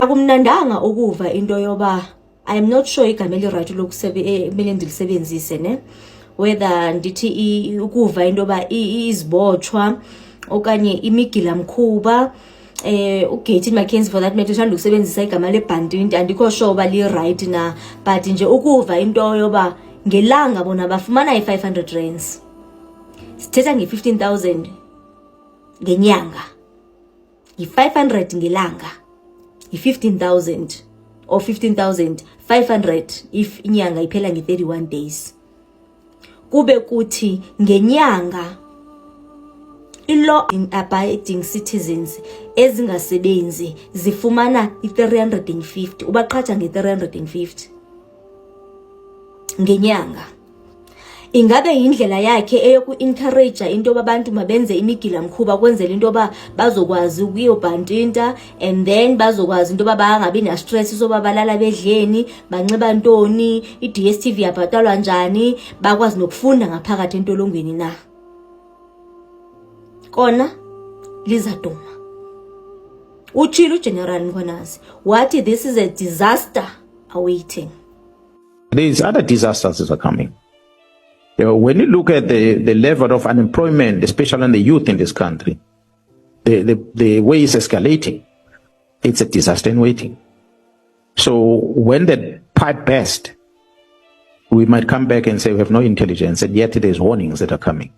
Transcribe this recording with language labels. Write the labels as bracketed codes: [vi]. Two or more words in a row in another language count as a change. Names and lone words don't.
[xh] Akumnandanga ukuva into yoba [en] I am not sure [xh] igama eli-right lokumele ndilisebenzise ne whether ndithi ukuva into yoba izibotshwa okanye imigilamkhuba uGaty McKenzie [en] for that matter [xh] uthanda ukusebenzisa igama lebhantinti andikho sure uba li-right na, but nje ukuva into yoba ngelanga bona bafumana i-500 rands, sithetha nge-15,000 ngenyanga, yi-500 ngelanga, yi-15,000 or 15,500 if inyanga iphela nge-31 days. Kube kuthi ngenyanga i- [en] law-abiding citizens [xh] ezingasebenzi zifumana i-350, ubaqhatha nge-350 ngenyanga. Ingabe indlela yakhe eyoku-encourage into yoba abantu mabenze imigilamkhuba kwenzela into yoba bazokwazi ukuyobhantinta [en] and then [xh] bazokwazi into yoba bangabi na-stress soba balala bedleni, banxiba ntoni, i-DSTV yabhatalwa njani, bakwazi nokufunda ngaphakathi entolongweni na? Kona lizaduma. Utshilo uGeneral Mkhwanazi wathi [en] this is a disaster awaiting. These other disasters that are coming. When you look at the level of unemployment, especially on the youth in this country, the way it's escalating, it's a disaster in waiting. So when the pipe bursts, we might come back and say we have no intelligence, and yet there's warnings that are coming.